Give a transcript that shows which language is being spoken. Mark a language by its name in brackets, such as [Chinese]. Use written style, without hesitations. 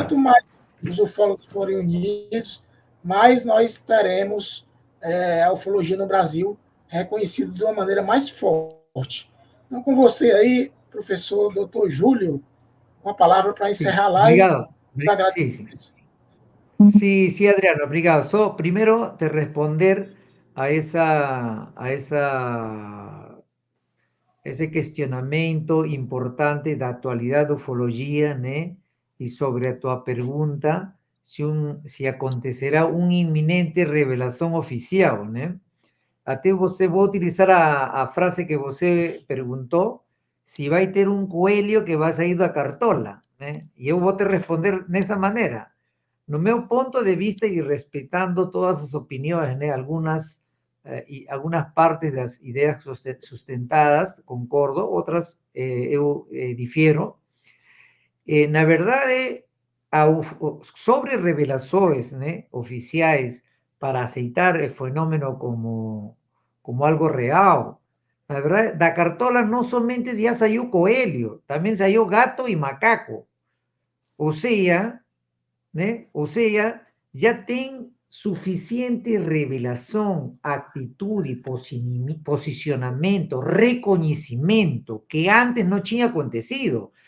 [Portuguese] quanto mais os ufólogos forem unidos, mais nós teremos a ufologia no Brasil reconhecida de uma maneira mais forte. Então, com você aí, professor Dr. Júlio, uma palavra para encerrar a live. Obrigado. Sí, Adriano, obrigado. [Spanish] Primero te responder a ese cuestionamiento importante de actualidad de ufología, ¿no? Y [Portuguese] sobre a [Spanish] tu pregunta, si acontecerá una inminente revelación oficial, ¿no? [Portuguese] Até você vou utilizar a frase que você perguntou, se vai ter um coelho que vai sair da cartola, né? E eu vou te responder dessa maneira. No meu ponto de vista e respeitando todas as opiniões, né? Algumas partes das ideias sustentadas, concordo, outras eu difiero. Na verdade, sobre revelações, né, oficiais para aceitar [Spanish] el fenómeno como algo real. La verdad, [Portuguese] da cartola [Spanish] no solamente ya salió coelho, también salió gato y macaco. O sea, ¿né? O sea, ya ten suficiente revelación, actitud y posicionamiento, reconocimiento que antes no [Portuguese] tinha acontecido.